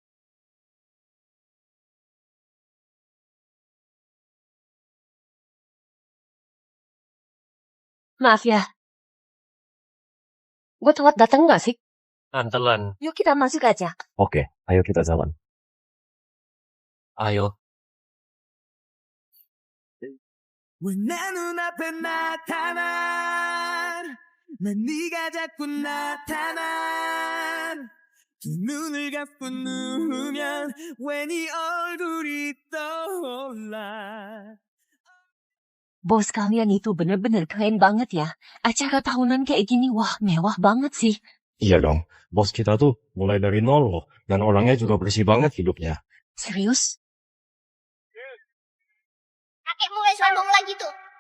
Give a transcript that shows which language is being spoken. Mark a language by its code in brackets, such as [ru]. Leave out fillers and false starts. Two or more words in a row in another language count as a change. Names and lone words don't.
[id] Maaf ya. Gue telat datang nggak sih? Tante Lan, Yuk kita masuk aja. Oke, ayo kita jalan. ayo. [ko] 왜 내 눈앞에 나타나 난 네가 자꾸 나타나 두 눈을 감고 누우면 왜 네 얼굴이 떠올라 [id] Bos kalian itu bener-bener keren banget ya. Acara tahunan kayak gini, wah mewah banget sih. Iya dong, bos kita tuh mulai dari nol loh. Dan orangnya juga bersih banget hidupnya. Serius? Kakek mulai sombong lagi tuh.